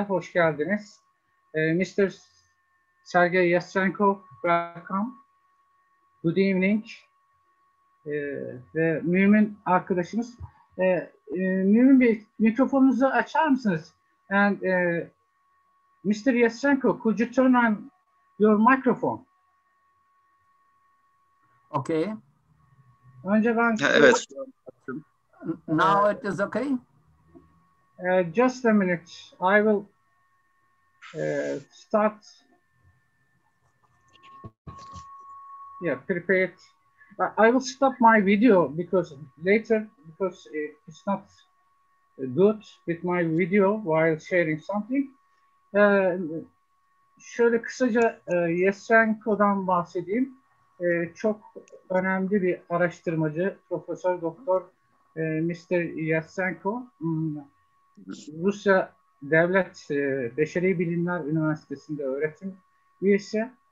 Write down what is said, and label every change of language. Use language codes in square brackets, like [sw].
[tr] Hoş geldiniz. [en] Mr. Sergey Yastrenkov, welcome. Good evening. [tr] Ve Mümin arkadaşımız. Mümin Bey, mikrofonunuzu açar mısınız? [en] And Mr. Yastrenkov, could you turn on your microphone? Okay. [tr] Önce ben... Evet. [en] Now it is okay? Just a minute. I will start. Yeah, prepared. I will stop my video because later, because it's not good with my video while sharing something. [tr] Şöyle kısaca Yastrenkov'dan bahsedeyim. Çok önemli bir araştırmacı, Profesör Doktor Mr. Yastrenkov. Rusya Devlet Beşeri Bilimler Üniversitesi'nde öğretim üyesi.